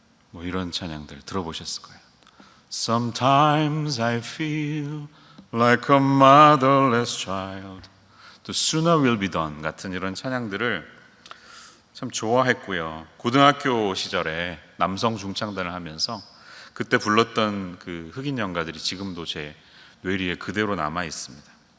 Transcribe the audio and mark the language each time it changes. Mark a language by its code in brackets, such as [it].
[ko] 뭐 이런 찬양들 들어보셨을 거예요. [en] Sometimes I feel like a motherless child. [ko] 또 Sooner will be done 같은 이런 찬양들을 참 좋아했고요. 고등학교 시절에 남성 중창단을 하면서 그때 불렀던 그 흑인 연가들이 지금도 제 뇌리에 그대로 남아 있습니다.